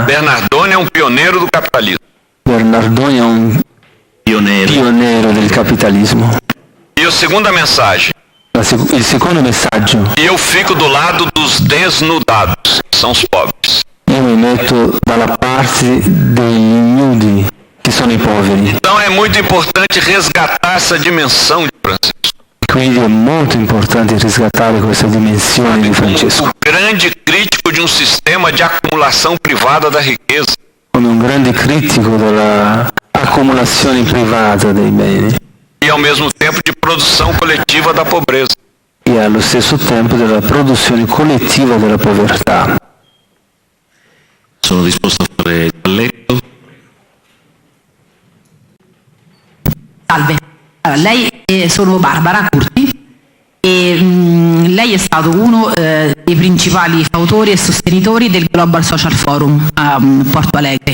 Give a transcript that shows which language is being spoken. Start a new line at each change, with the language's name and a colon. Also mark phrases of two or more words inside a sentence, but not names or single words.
Portuguese: Bernardone é um pioneiro do capitalismo.
Italian: Bernardone è un pioniere del capitalismo.
Portuguese: E a segunda mensagem:
Italian: Il secondo messaggio,
Portuguese: eu fico do lado dos desnudados, que são os pobres.
Italian: io mi metto dalla parte degli ignudi, che sono i poveri.
Portuguese: Então é muito importante resgatar essa dimensão de Francisco.
Italian: Quindi è molto importante riscattare questa dimensione di Francesco,
Portuguese: O grande crítico de um sistema de acumulação privada da riqueza.
Italian: come un grande critico dell'accumulazione privata dei beni
Portuguese: E ao mesmo tempo de produção coletiva da pobreza.
Italian: e allo stesso tempo della produzione collettiva della povertà. Sono disposto a fare il balletto. Salve, allora, sono Barbara Curti e lei è stato uno dei principali fautori e sostenitori del Global Social Forum a Porto Alegre.